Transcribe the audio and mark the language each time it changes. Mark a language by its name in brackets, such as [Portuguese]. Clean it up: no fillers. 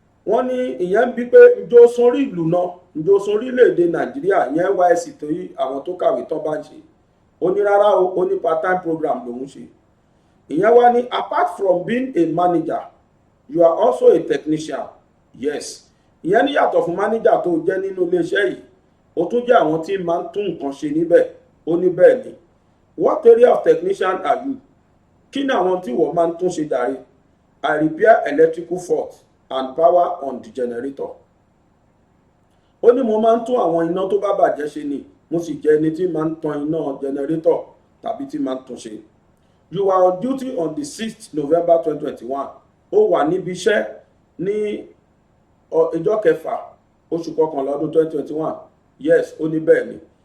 [Yoruba] Wọ́n ní ìyẹn bí pé ǹjọ́ sórí ìlú náà, ǹjọ́ sórí orílẹ̀-èdè Nàìjíríà, ìyẹn NYSC tó yí àwọn tó kàwé tán bá ń ṣe. Ó ní rárá o, ó ní part-time program lòun ṣe. Ìyẹn wá ní, [English] apart from being a manager, you are also a technician. Yes. [Yoruba] Ìyẹn ní yàtọ̀ fún manager tó jẹ́ nínú iléeṣẹ́ yìí, ó tún jẹ́ àwọn tí máa ń tún nǹkan ṣe níbẹ̀. Ó ní bẹ́ẹ̀ ni. [English] What area of technician are you? [Yoruba] Kí ni àwọn tí wọ́n máa ń tún ṣe jàre? [English] I repair electrical fault and power on the generator. [Yoruba] Ó ní mo máa ń tún àwọn iná tó bá bàjẹ́ ṣe ni, mo sì jẹ́ ẹni tí máa ń tan iná generator tàbí tí máa ń tún ṣe. [English] You were on duty on the 6th November 2021. [Yoruba] Ó wà níbi iṣẹ́ ní ọjọ́ kẹfà oṣù kọkànlá ọdún 2021. Yes, ó ní bẹ́ẹ̀ ni.